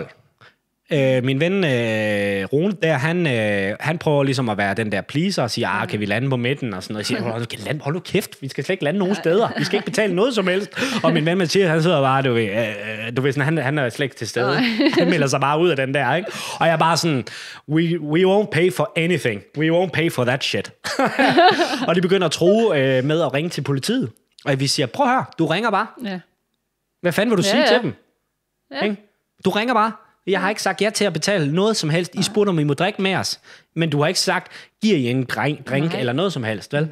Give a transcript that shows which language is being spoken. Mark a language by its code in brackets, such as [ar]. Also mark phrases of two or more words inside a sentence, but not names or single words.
[da] Min ven Rune der, han prøver ligesom at være den der pleaser og siger, kan vi lande på midten og sådan noget. Jeg siger, hold nu kæft, vi skal slet ikke lande nogen steder. Vi skal ikke betale noget som helst. Og min ven Mathias, han sidder bare, du ved sådan, han er slet ikke til stede. Han melder sig bare ud af den der, ikke? Og jeg er bare sådan, [en] we won't pay for anything. We won't pay for that shit. [da] Og de begynder at true med at ringe til politiet. Og vi siger, prøv at høre, du ringer bare. Ja. Hvad fanden vil du sige til dem? Ja. Du ringer bare. Jeg har ikke sagt ja til at betale noget som helst. I spurgte, om I må drikke med os. Men du har ikke sagt, giver I en drink eller noget som helst, vel?